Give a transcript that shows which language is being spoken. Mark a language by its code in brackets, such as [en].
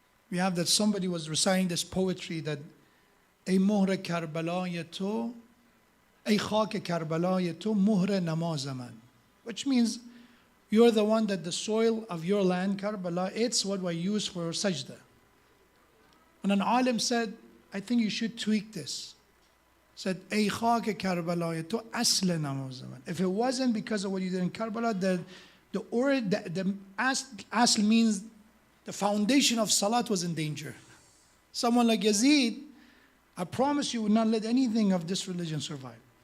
[en] We have that somebody was reciting this poetry that [fa] ای مهر کربلای تو ای خاک کربلای تو مهر نماز من, [en] which means you're the one that the soil of your land, Karbala, it's what we use for sajda. And an alim said, I think you should tweak this. Said, [fa] ای خاک کربلای تو اصل نماز من. [en] If it wasn't because of what you did in Karbala, the asl means the foundation of salat was in danger. Someone like Yazid, I promise you would not let anything of this religion survive.